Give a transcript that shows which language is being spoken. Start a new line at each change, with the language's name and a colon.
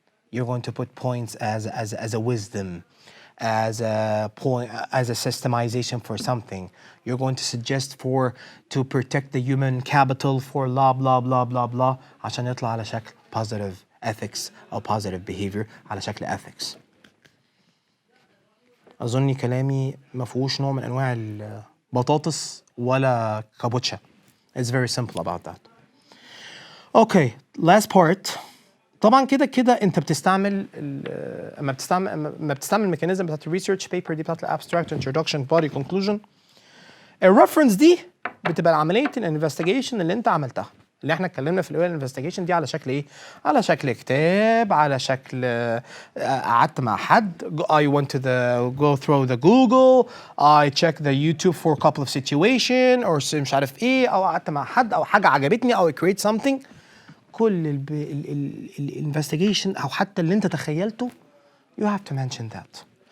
English: You're going to put points as a wisdom, as a point, as a systemization for something. You're going to suggest to protect the human capital for blah blah blah blah blah
Arabic: عشان يطلع على شكل
English: positive ethics
Arabic: أو
English: positive behavior
Arabic: على شكل
English: ethics.
Arabic: أظن كلامي ما فيهوش نوع من أنواع البطاطس ولا كابوتشا.
English: It's very simple about that. Okay, last part.
Arabic: طبعا كده انت بتستعمل اما بتستعمل الميكانيزم بتاعت الريسيرش بيبر دي بتاعت الابستراكت انترودكشن بودي كونكلوجن. الريفرنس دي بتبقى عمليه الانفستيجيشن اللي انت عملتها، اللي احنا اتكلمنا في الاول. الانفستيجيشن دي على شكل ايه؟ على شكل كتاب، على شكل قعدت مع حد.
English: I went to go through the Google, I checked the YouTube for a couple of situation or
Arabic: مش عارف ايه، او قعدت مع حد، او حاجه عجبتني، او
English: I create something.
Arabic: كل الانفستيجيشن او حتى اللي انت تخيلته
English: you have to mention that.